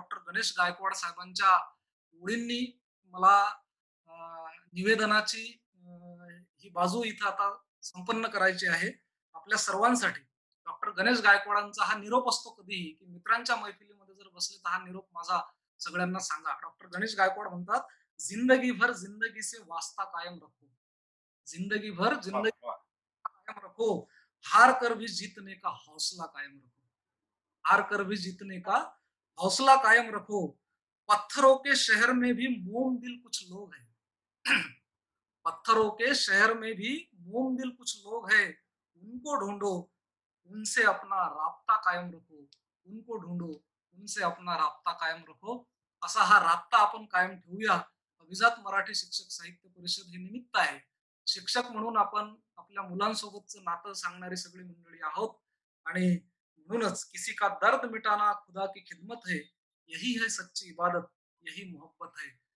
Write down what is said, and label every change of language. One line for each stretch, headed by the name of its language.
Marathi: Doctor Ganesh Gaikwad साहेबांच्या ओळींनी मला निवेदनाची ही बाजू इथं आता संपन्न करायची आहे आपल्या सर्वांसाठी. डॉक्टर गणेश गायकवाडांचा हा निरोप असतो कधीही की मित्रांच्या मैफिलीमध्ये जर बसले तर हा निरोप माझा सगळ्यांना सांगा. डॉक्टर गणेश गायकवाड म्हणतात,
Hindi: जिंदगी भर जिंदगी से वास्ता कायम रखो, जिंदगी भर जिंदगी कायम रखो, हार कर भी जीतने का हौसला कायम रखो, हार कर भी जीतने का हौसला कायम रखो, पत्थरों के शहर में भी मोम दिल कुछ लोग हैं, पत्थरों के शहर में भी मोम दिल कुछ लोग हैं, उनको ढूंढो, उनसे अपना राब्ता कायम रखो, उनको ढूंढो, उनसे अपना राब्ता कायम रखो.
Marathi: असा हा राब्ता आपण कायम ठेवूया. अभिजात मराठी शिक्षक साहित्य परिषद हे निमित्त आहे. शिक्षक म्हणून आपण आपल्या मुलांसोबतचं नातं सांगणारी सगळी मंडळी आहोत आणि म्हणूनच
Hindi: किसी का दर्द मिटाना खुदा की खिदमत है, यही है सच्ची इबादत, यही मोहब्बत है.